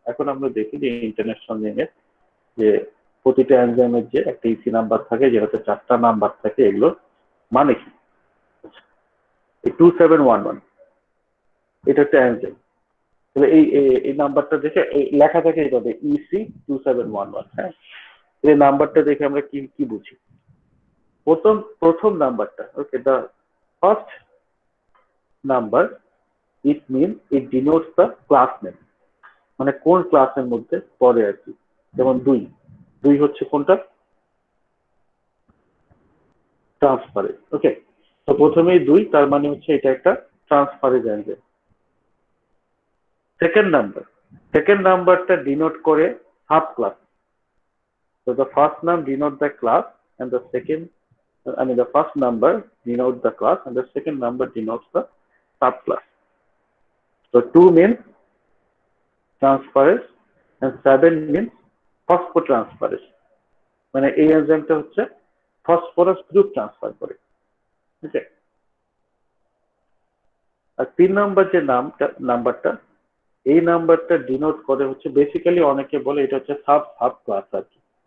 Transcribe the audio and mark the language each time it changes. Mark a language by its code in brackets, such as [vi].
[bn] এখন আমরা দেখি যে ইন্টারন্যাশনাল নেমের যে প্রতিটা এনজাইমের যে একটা ইসি নাম্বার থাকে, যেটাতে 4টা নাম্বার থাকে, এগুলো মানে কি? 2711 এটা একটা এনজাইম, তাহলে এই নাম্বারটা দেখে লেখা থাকে এইভাবে ইসি 2711। হ্যাঁ, এই নাম্বারটা দেখে আমরা কি বুঝি? প্রথম নাম্বারটা, [en] Okay, the first number, it means it denotes the class name. [bn] মানে কোন ক্লাসের মধ্যে পড়ে আর কি। যেমন দুই, দুই হচ্ছে কোনটা, ট্রান্সফারেজ। ওকে, তো প্রথমেই দুই, তার মানে হচ্ছে এটা একটা ট্রান্সফারেজ এনজাইম। সেকেন্ড নাম্বারটা ডিনোট করে sub class. [en] So the first name denote the class and the second, I mean the first number denotes the class and the second number denotes the subclass. So 2 means transferase and 7 means phosphotransferase. [bn] মানে এই এনজাইমটা হচ্ছে phosphorus group transfer করে। ওকে, আর 3 number যে নাম্বারটা, এই নাম্বারটা denote করে হচ্ছে, বেসিক্যালি অনেকে বলে এটা হচ্ছে সাব ক্লাস আর কি।